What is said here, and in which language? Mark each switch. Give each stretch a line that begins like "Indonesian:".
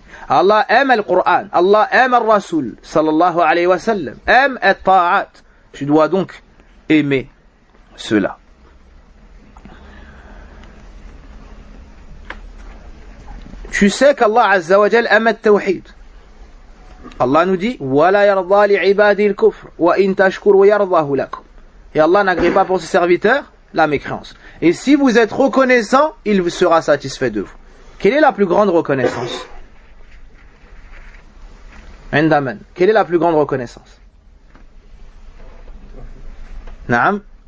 French: Allah aime le Coran. Allah aime le Rasoul, sallallahu alayhi wa sallam. Aime et ta'at. Tu dois donc aimer cela. Tu sais qu'Allah azza wa jal aime le tawhid. Allah nous dit:
Arabic: وَلَا يَرْضَى لِعِبَادِ الْكُفْرِ وَإِنْ تَشْكُرُ وَيَرْضَهُ لَكُمْ.
French: Et Allah n'agrée pas pour ses serviteurs la mécréance. Et si vous êtes reconnaissant, il sera satisfait de vous. Quelle est la plus grande reconnaissance? Endamen. Quelle est la plus grande reconnaissance?
Arabic: Naam.